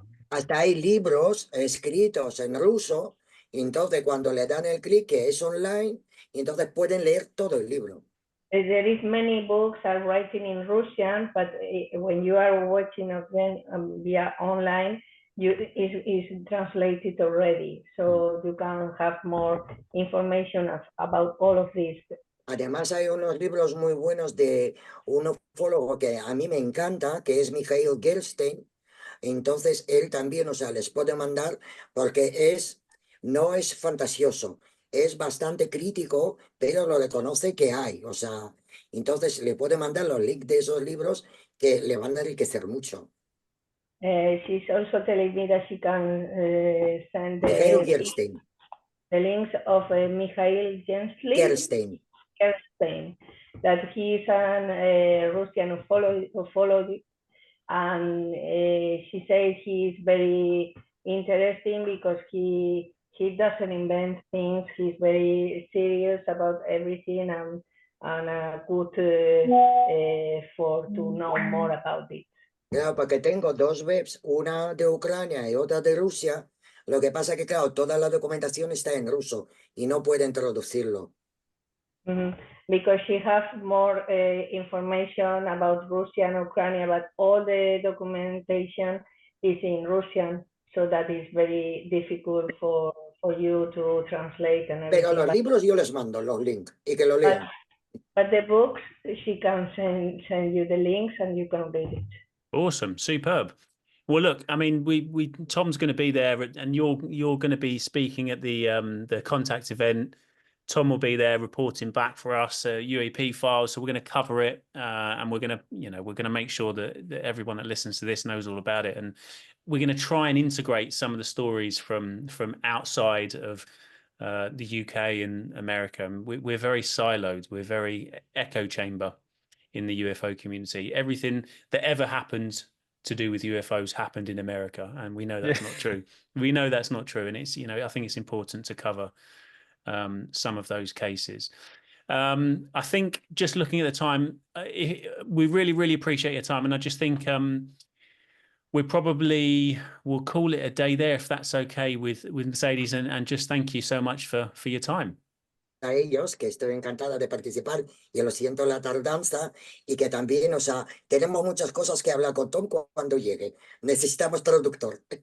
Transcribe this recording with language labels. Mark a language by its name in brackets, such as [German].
[Spanish] Hasta hay libros escritos en ruso, y entonces cuando le dan el clic que es online, y entonces pueden leer todo el libro. [English] There is many books are writing in Russian, but when you are watching them via online, is translated already, so you can have more information about all of this. [Spanish] Además hay unos libros muy buenos de un ufólogo que a mí me encanta, que es Mikhail Gerstein. Entonces él también, o sea, les puede mandar porque no es fantasioso, es bastante crítico, pero lo reconoce que hay, o sea, entonces le puede mandar los links de esos libros que le van a enriquecer mucho. [English] She's also telling me that she can send Mikhail Gerstein. The links of Mikhail Gerstein, that he is an Russian ufology, and she says he is very interesting because he doesn't invent things. He's very serious about everything, and good to know more about it. [Spanish] Claro, porque tengo dos webs, una de Ucrania y otra de Rusia. Lo que pasa es que, claro, toda la documentación está en ruso y no pueden traducirlo. [English] Because she has more information about Russia and Ukraine, but all the documentation is in Russian, so that is very difficult for you to translate and everything. [Spanish] Pero los libros yo les mando los links y que lo lean. [English] But the books, she can send you the links and you can read it. Awesome, superb. Well, look, I mean, Tom's going to be there, and you're going to be speaking at the contact event. Tom will be there reporting back for us UAP files, so we're going to cover it, and we're going to make sure that everyone that listens to this knows all about it, and we're going to try and integrate some of the stories from outside of the UK and America. We're very siloed. We're very echo chamber in the UFO community. Everything that ever happened to do with UFOs happened in America, and we know that's not true. We know that's not true, and it's I think it's important to cover some of those cases. I think just looking at the time, we really appreciate your time, and I just think we probably will call it a day there if that's okay with Mercedes, and just thank you so much for your time. [Spanish] A ellos, que estoy encantada de participar, y lo siento la tardanza, y que también, o sea, tenemos muchas cosas que hablar con Tom cuando llegue. Necesitamos traductor.